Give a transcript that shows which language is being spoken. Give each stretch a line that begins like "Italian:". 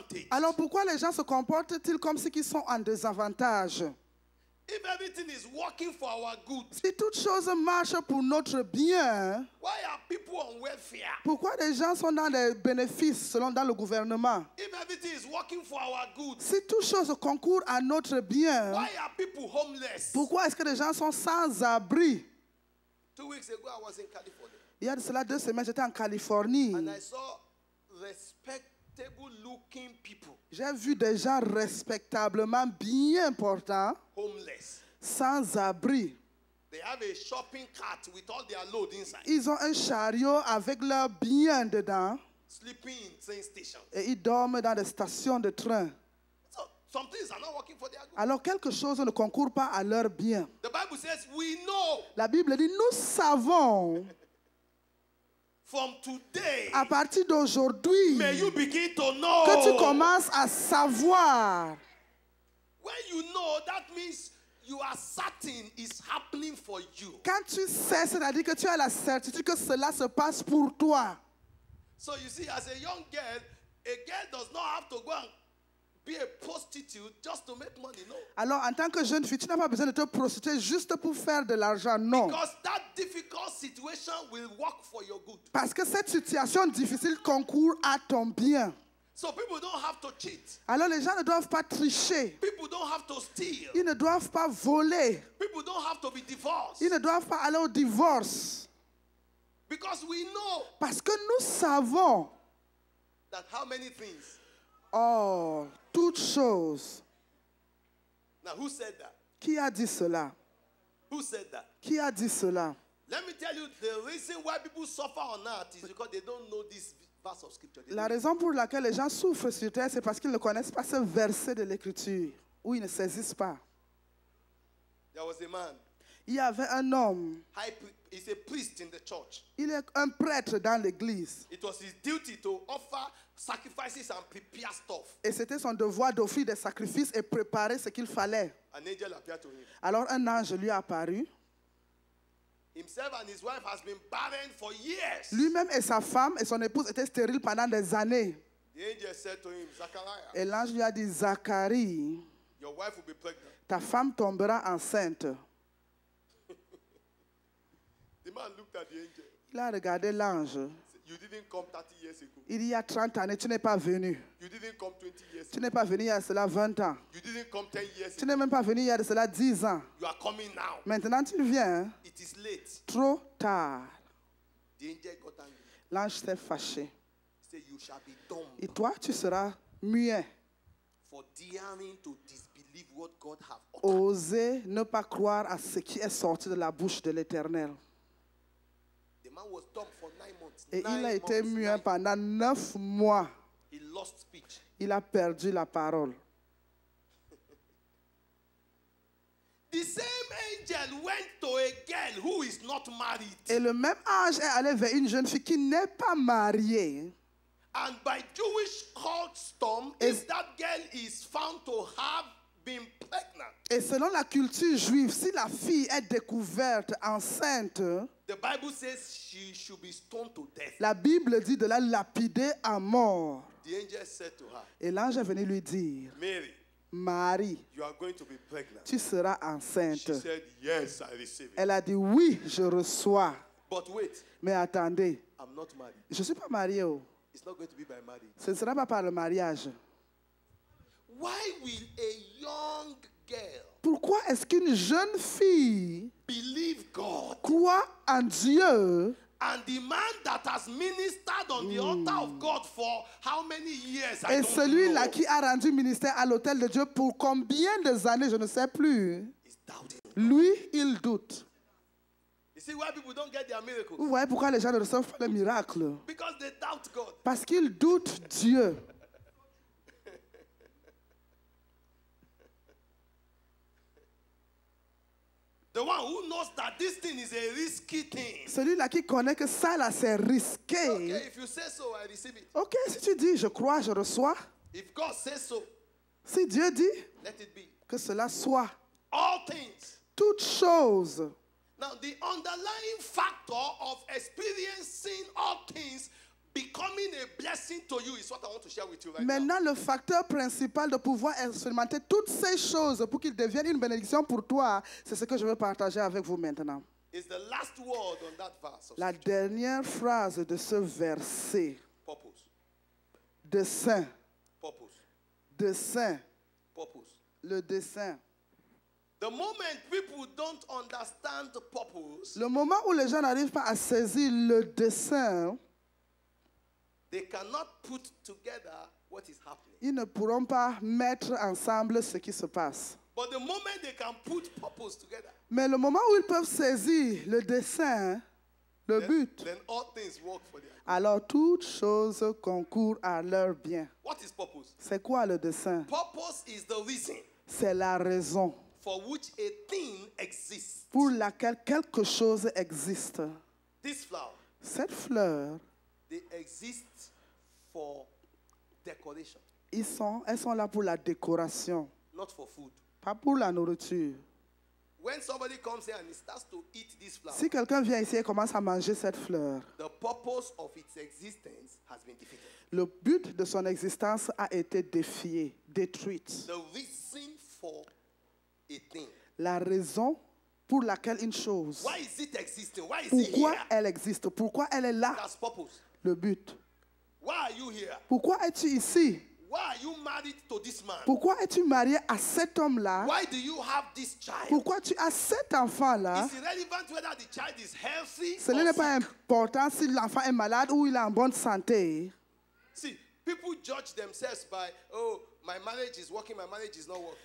French: Alors pourquoi les gens se comportent-ils comme si ils sont en désavantage?
English: If everything is working for our good,
French: si toute chose marche pour notre bien,
English: why are people on welfare?
French: Pourquoi les gens sont dans les bénéfices dans le gouvernement?
English: If everything is working for our good,
French: si toute chose concourt à notre bien,
English: why are people homeless?
French: Pourquoi est-ce que les gens sont sans abri?
English: 2 weeks ago, I was in California.
French: Il y a de cela 2 semaines, j'étais en Californie.
English: And I saw respectable looking people.
French: J'ai vu des gens respectablement bien portants,
English: homeless,
French: sans abri.
English: They have a shopping cart with all their load inside.
French: Ils ont un chariot avec leurs biens dedans.
English: Sleeping in train stations.
French: Et ils dorment dans des stations de train.
English: So, some things are not working for their good.
French: Alors quelque chose ne concourt pas à leur bien.
English: The Bible says we know.
French: La Bible dit nous savons.
English: From today,
French: à partir d'aujourd'hui,
English: may you begin to know.
French: Que tu commences à savoir.
English: When you know, that means you are certain it's happening for you.
French: Quand tu sais, c'est-à-dire que tu as la certitude que cela se passe pour toi.
English: So you see, as a young girl, a girl does not have to go and be a prostitute just to make money, no.
French: Alors, en tant que jeune fille, tu n'as pas besoin de te prostituer juste pour faire de l'argent, non.
English: Because that difficult situation will work for your good.
French: Parce que cette situation difficile concourt à ton bien.
English: So people don't have to cheat.
French: Alors les gens ne doivent pas tricher.
English: People don't have to steal.
French: Ils ne doivent pas voler.
English: People don't have to be divorced.
French: Ils ne doivent pas aller au divorce.
English: Because we know.
French: Parce que nous savons.
English: That how many things?
French: Oh, toutes choses.
English: Now who said that?
French: Qui a dit cela?
English: Who said that?
French: Qui a dit cela?
English: Let me tell you the reason why people suffer on earth is because they don't know this verse of scripture.
French: La raison pour laquelle les gens souffrent sur terre, c'est parce qu'ils ne connaissent pas ce verset de l'écriture, ou ils ne saisissent pas.
English: There was a man.
French: Il y avait un homme.
English: He's a priest in the church.
French: Il est un prêtre dans l'église.
English: It was his duty to offer sacrifices and prepare stuff.
French: Et c'était son devoir d'offrir des sacrifices et préparer ce qu'il fallait.
English: An angel appeared to him.
French: Alors un ange lui est apparu.
English: Himself and his wife has been barren for years.
French: Lui-même et sa femme et son épouse étaient stériles pendant des années.
English: The angel said to him, Zachariah,
French: et l'ange lui a dit, Zacharie,
English: your wife will be pregnant.
French: Ta femme tombera enceinte.
English: The man looked at the angel.
French: Il a regardé l'ange.
English: You didn't come 30 years ago.
French: Il y a 30 années, tu n'es pas venu.
English: You didn't come 20 years ago.
French: Tu n'es pas venu il y a cela 20 ans.
English: You didn't come 10 years ago.
French: Tu n'es même pas venu il y a cela 10 ans.
English: You are coming now.
French: Maintenant tu viens.
English: It is late.
French: Trop tard.
English: The angel got angry.
French: L'ange s'est fâché.
English: He said, you shall be dumb.
French: Et toi, tu seras muet.
English: For daring to disbelieve what God have uttered.
French: Oser ne pas croire à ce qui est sorti de la bouche de l'Éternel.
English: The man was dumb for 9 months.
French: Et il a été muet pendant 9 mois.
English: He lost speech.
French: Il a perdu la parole.
English: The same angel went to a girl who is not married.
French: Et le même ange est allé vers une jeune fille qui n'est pas mariée.
English: And by Jewish custom, if that girl is found to have been pregnant.
French: Et selon la culture juive, si la fille est découverte enceinte,
English: the Bible says she should be stoned to death.
French: La Bible dit de la lapider à mort.
English: The angel said to her,
French: et l'ange est venu lui dire,
English: Mary,
French: Marie,
English: you are going to be pregnant.
French: Tu seras enceinte.
English: She said, yes, I receive it.
French: Elle a dit, oui, je reçois.
English: But wait,
French: mais attendez,
English: I'm not married.
French: Je ne suis pas mariée.
English: It's not going to be by marriage.
French: Ce ne sera pas par le mariage.
English: Why will a young girl
French: Pourquoi est-ce qu'une jeune fille
English: believe God
French: croit en Dieu
English: and the man that has ministered on the altar of God for how many years?
French: Et celui-là qui a rendu ministère à l'autel de Dieu pour combien de années, je ne sais plus. Lui, il doute.
English: You see why people don't get their miracles?
French: Vous voyez pourquoi les gens ne reçoivent pas les miracles?
English: Because they doubt God.
French: Parce qu'ils doutent Dieu.
English: The one who knows that this thing is a risky thing.
French: Celui-là qui connaît que ça là c'est risqué.
English: Okay, if you say so, I receive it.
French: Ok, si tu dis je crois, je reçois.
English: If God says so,
French: si Dieu dit,
English: let it be.
French: Que cela soit.
English: All things.
French: Toutes choses.
English: Now, the underlying factor of experiencing all things becoming a blessing to you is what I want to share with you right
French: Maintenant,
English: now.
French: le facteur principal de pouvoir expérimenter toutes ces choses pour qu'ils deviennent une bénédiction pour toi, c'est ce que je veux partager avec vous maintenant.
English: Is the last word on that verse.
French: La dernière phrase de ce verset.
English: Purpose.
French: Dessein.
English: Purpose.
French: Dessein.
English: Purpose.
French: Le dessein.
English: The moment people don't understand the purpose,
French: le moment où les gens n'arrivent pas à saisir le dessein,
English: they cannot put together what is happening.
French: Ils ne pourront pas mettre ensemble ce qui se passe.
English: But the moment they can put purpose together,
French: mais le moment où ils peuvent saisir le dessein, le but,
English: then all things work for them.
French: Alors toutes choses concourent à leur bien.
English: What is purpose?
French: C'est quoi le dessein?
English: Purpose is the reason.
French: C'est la raison.
English: For which a thing exists.
French: Pour laquelle quelque chose existe.
English: This flower.
French: Cette fleur.
English: They exist for decoration.
French: Elles sont là pour la décoration.
English: Not for food.
French: Pas pour la nourriture.
English: When somebody comes here and he starts to eat this flower,
French: si quelqu'un vient ici et commence à manger cette fleur,
English: the purpose of its existence has been defeated.
French: Le but de son existence a été défié, détruite.
English: The reason for a thing.
French: La raison pour laquelle une chose.
English: Why is it existing? Why is
French: pourquoi
English: it here?
French: elle existe? Pourquoi elle est là?
English: That's purpose.
French: Le but.
English: Why are you here?
French: Pourquoi es-tu ici?
English: Why are you married to this man?
French: Pourquoi es-tu marié à cet homme-là?
English: Why do you have this child?
French: Pourquoi tu as cet enfant-là?
English: It's irrelevant whether the child is healthy
French: Ce
English: or
French: n'est pas
English: sick.
French: important si l'enfant est malade ou il est en bonne santé.
English: See, people judge themselves by, oh, my marriage is working, my marriage is not working.